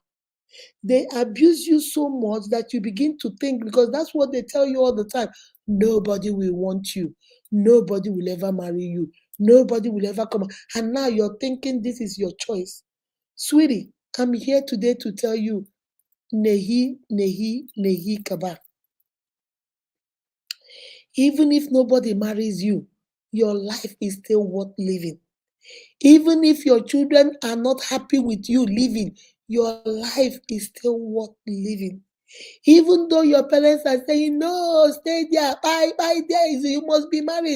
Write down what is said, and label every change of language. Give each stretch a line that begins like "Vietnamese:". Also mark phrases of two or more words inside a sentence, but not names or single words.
English: They abuse you so much that you begin to think, because that's what they tell you all the time, nobody will want you, nobody will ever marry you, nobody will ever come. And now you're thinking this is your choice. Sweetie, I'm here today to tell you,
Hindi: nehi, nehi, nehi kaba.
English: Even if nobody marries you, your life is still worth living. Even if your children are not happy with you living, your life is still worth living. Even though your parents are saying, no, stay there, bye, there, you must be married.